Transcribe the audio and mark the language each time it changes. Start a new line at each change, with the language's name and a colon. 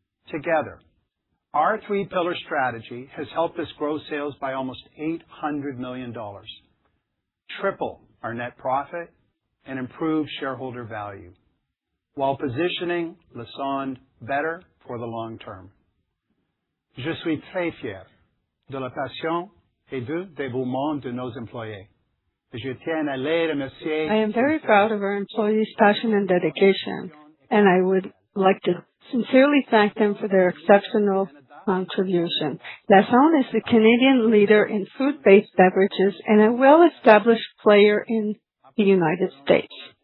English: Together, our three-pillar strategy has helped us grow sales by almost $800 million, triple our net profit, and improve shareholder value, while positioning Lassonde better for the long term.
French: Je suis très fier de la passion et du dévouement de nos employés. Je tiens à les remercier.
English: I am very proud of our employees' passion and dedication, and I would like to sincerely thank them for their exceptional contribution. Lassonde is the Canadian leader in food-based beverages and a well-established player in the United States.